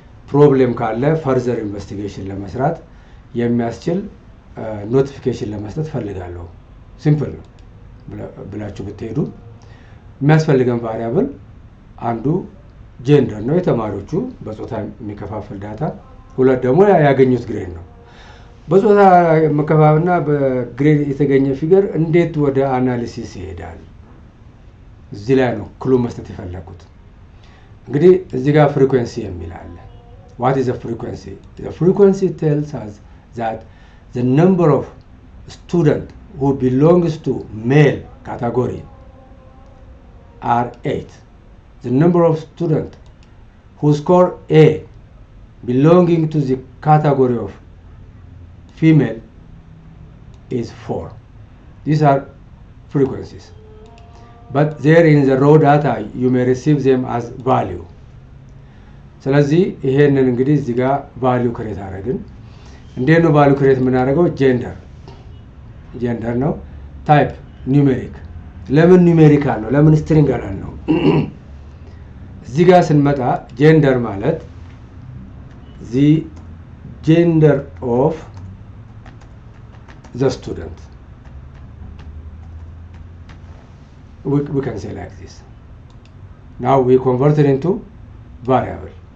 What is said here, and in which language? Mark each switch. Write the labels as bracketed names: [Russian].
[Amharic] ፕሮብሌም ካለ ፈርዘር ኢንቨስቲጌሽን ለመስራት የሚያስችል ኖቲፊኬሽን ለመስጠት ፈልጋለሁ። ሲምፕል ነው ብላችሁ ብትሄዱ የሚያስፈልገን ቫሪያብል አንዱ ጀንደር ነው፣ የተማሪዎቹ በጾታ የሚከፋፈል ዳታ። ሁለት ደግሞ ያገኙት ግሬድ ነው። በጾታ መከፋፈልና በግሬድ የተገኘ ፊገር እንዴት ወደ አናሊሲስ ይሄዳል እዚህ ላይ ነው ክሉ መስጠት የፈለኩት። እንግዲህ እዚህ ጋር ፍሪኩዌንሲ የሚል አለ። [English] what is the frequency? The frequency tells us that the number of students who belongs to male category are 8. The number of students who score A belonging to the category of female is 4. These are frequencies. But there in the raw data you may receive them as value. [Amharic] ስለዚህ ይሄንን እንግዲህ እዚህ ጋር ቫልዩ ክሬት አደረግን። እንዴት ነው ቫልዩ ክሬት የምናደርገው? ጀንደር ነው። ታይፕ ኒውሜሪክ። ለምን ኒውሜሪክ አለው? ለምን ስትሪንግ አላልነው? እዚህ ጋር ስንመጣ ጀንደር ማለት [English] the gender of the student. We can say like this. Now we convert it into variable.